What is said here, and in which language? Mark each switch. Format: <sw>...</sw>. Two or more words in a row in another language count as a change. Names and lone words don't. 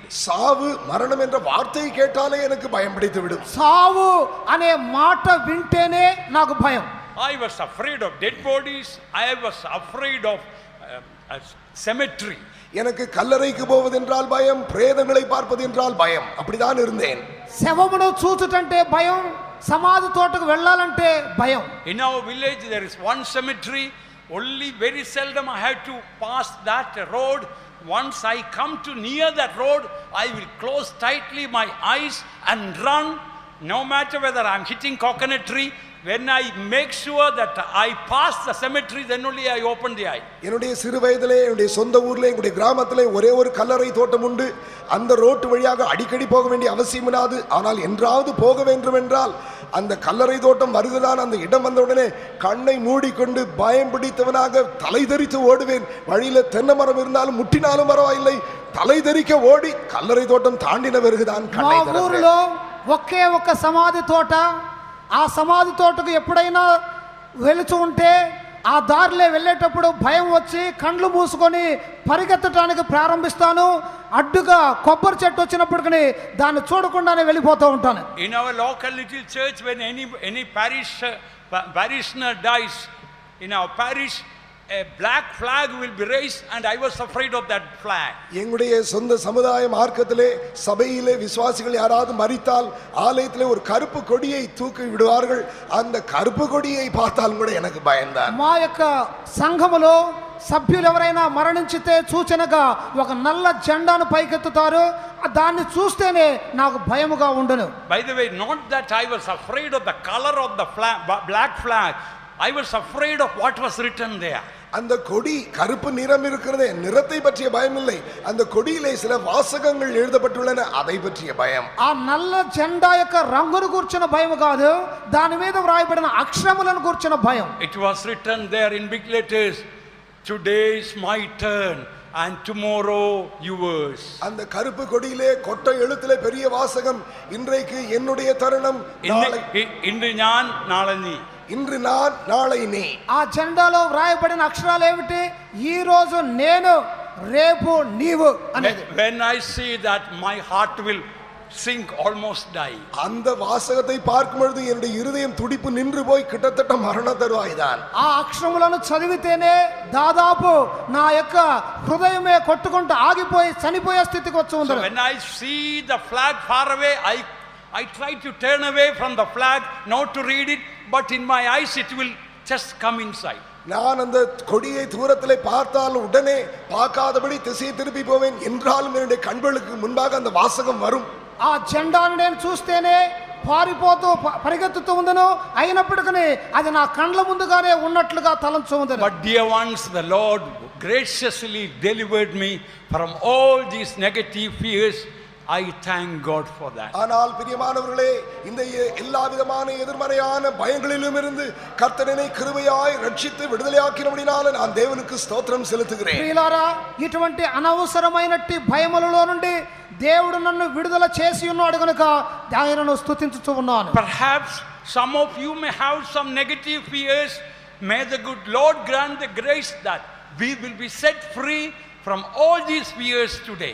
<ta>சாவு, மரணம் என்ற வார்த்தையை கேட்டாலே எனக்கு பயம் பிடித்து விடும்.</ta> <te>సావు అనే మాట వింటేనే నాకు భయం.</te> <en>I was afraid of dead bodies. I was afraid of cemetery.</en> <ta>எனக்கு கல்லறைக்கு போவது என்றால் பயம், பிரேதங்களை பார்ப்பது என்றால் பயம். அப்படிதான் இருந்தேன்.</ta> <te>శవమును చూచుటంటే భయం, సమాధి తోటకు వెళ్ళాలంటే భయం.</te> <en>In our village there is one cemetery. Only very seldom I have to pass that road. Once I come to near that road, I will close tightly my eyes and run, no matter whether I am hitting coconut tree. When I make sure that I pass the cemetery, then only I open the eye.</en> <ta>என்னுடைய சிறு வயதிலே என்னுடைய சொந்த ஊர்ல என்னுடைய கிராமத்திலே ஒரே ஒரு கல்லறை தோட்டம் உண்டு. அந்த ரோட்டு வழியாக அடிக்கடி போக வேண்டிய அவசியம் இல்லாது. ஆனால் என்றாவது போக வேண்டும் என்றால் அந்த கல்லறை தோட்டம் வருகிறான். அந்த இடம் வந்தவுடனே கண்ணை மூடிக்கொண்டு பயம் பிடித்தவனாக தலை தெறித்து ஓடுவேன். வழியில தென்னை மரம் இருந்தாலும் முட்டினாலும் பரவாயில்லை, தலை தெறிக்க ஓடி கல்லறை தோட்டம் தாண்டின பிறகுதான் கண்ணை</ta> <te>మా ఊరిలో ఒకే ఒక సమాధి తోట. ఆ సమాధి తోటకు ఎప్పుడైనా వెళుతూ ఉంటే ఆ దారిలో వెళ్ళేటప్పుడు భయం వచ్చి కండ్లు మూసుకొని పరిగెత్తడానికి ప్రారంభిస్తాను. అడ్డుగా కొబ్బరి చెట్టు వచ్చినప్పటికీ దాన్ని చూడకుండానే వెళ్ళిపోతూ ఉంటాను.</te> <en>In our local little church, when any parishioner dies in our parish, a black flag will be raised, and I was afraid of that flag.</en> <ta>எங்களுடைய சொந்த சமுதாய மார்க்கத்திலே சபையிலே விசுவாசிகள் யாராவது மரித்தால் ஆலயத்திலே ஒரு கருப்பு கொடியை தூக்கி விடுவார்கள். அந்த கருப்பு கொடியை பார்த்தால் கூட எனக்கு பயம்தான்.</ta> <te>మా యొక్క సంఘములో సభ్యులు ఎవరైనా మరణించితే సూచనగా ఒక నల్ల జెండాను పైకెత్తుతారు. దాన్ని చూస్తేనే నాకు భయముగా ఉండును.</te> <en>By the way, not that I was afraid of the color of the black flag. I was afraid of what was written there.</en> <ta>அந்த கொடி கருப்பு நிறம் இருக்கிறதே, நிறத்தை பற்றிய பயம் இல்லை. அந்த கொடியிலே சில வாசகங்கள் எழுதப்பட்டுள்ளன, அதை பற்றிய பயம்.</ta> <te>ఆ నల్ల జెండా యొక్క రంగును కూర్చున్న భయం కాదు, దాని మీద వ్రాయబడిన అక్షరములను కూర్చున్న భయం.</te> <en>It was written there in big letters, today is my turn and tomorrow yours.</en> <ta>அந்த கருப்பு கொடியிலே கொட்டை எழுத்திலே பெரிய வாசகம், இன்றைக்கு என்னுடைய தருணம், இன்று நான் நாளை நீ. இன்று நான் நாளை நீ.</ta> <te>ఆ జెండాలో వ్రాయబడిన అక్షరాలు ఏమిటి? ఈ రోజు నేను, రేపు నీవు అనేది.</te> <en>When I see that, my heart will sink, almost die.</en> <ta>அந்த வாசகத்தை பார்க்கும் பொழுது என்னுடைய இருதயம் துடிப்பு நின்று போய் கிட்டத்தட்ட மரண தருவாய்தான்.</ta> <te>ఆ అక్షరములను చదివితేనే దాదాపు నా యొక్క హృదయమే కొట్టుకుంటూ ఆగిపోయి చనిపోయే స్థితికి వచ్చి ఉంది.</te> <en>So when I see the flag far away, I try to turn away from the flag, not to read it, but in my eyes it will just come inside.</en> <ta>நான் அந்த கொடியை தூரத்திலே பார்த்தால் உடனே பார்க்காதபடி திசை திருப்பி போவேன். என்றாலும் என்னுடைய கண்களுக்கு முன்பாக அந்த வாசகம் வரும்.</ta> <te>ఆ జెండాను నేను చూస్తేనే పారిపోతూ పరిగెత్తుతూ ఉందను, అయినప్పటికీ అది నా కండ్ల ముందుగానే ఉన్నట్లుగా తలంచు ఉందను.</te> <en>But dear ones, the Lord graciously delivered me from all these negative fears. I thank God for that.</en> <ta>ஆனால் பிரியமானவர்களே, இந்த எல்லா விதமான எதிர்மறையான பயங்களிலும் இருந்து கர்த்தர் என்னை கிருபையாய் ரட்சித்து விடுதலையாக்கினபடினால நான் தேவனுக்கு ஸ்தோத்திரம் செலுத்துகிறேன்.</ta> <te>ప్రియులారా, ఇటువంటి అనవసరమైనట్టి భయములలో నుండి దేవుడు నన్ను విడుదల చేసి ఉన్నాడు గనుక ఆయనను స్తుతించుచు ఉన్నాను.</te> <en>Perhaps some of you may have some negative fears. May the good Lord grant the grace that we will be set free from all these fears today.</en>